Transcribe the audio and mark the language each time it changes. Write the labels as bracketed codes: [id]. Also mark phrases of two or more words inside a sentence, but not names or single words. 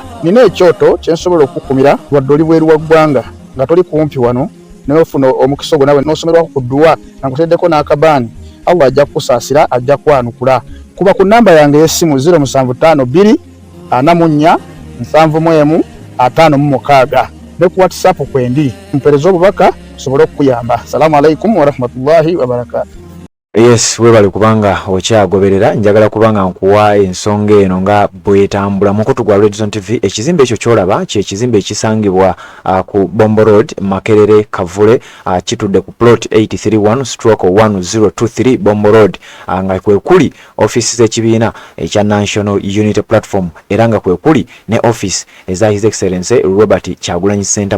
[lg] Nina ekyoto kyensobola okukumira wadde oli bweru wa ggwanga nga toli kumpi wano n'ofuna omukisa ogwo nawe n'osomerwako ku ddua nga nkuteddeko n'akabaani Allah ajja kukusaasira ajja kwanukula. Kuba ku namba yange y'essimu 0752 44 71 56 ne ku WhatsApp kwendi mpereza obubaka sobole okuyamba. [ar] السلام عليكم ورحمة الله وبركاته. [lg] Yes, webale kubanga okyagoberera njagala kubanga nkuwa ensonga eno nga bwetambula mukutu gwa Red Zone TV. Ekizimbe ekyo kyolaba kye ekizimbe ekisangibwa ku Bombo Road Makerere Kavule kitudde ku plot 831/1023 Bombo Road nga kwe kuli office z'ekibiina ekya National Unity Platform era nga kwe kuli ne office eza His Excellency Robert Kyagulanyi Ssentamu.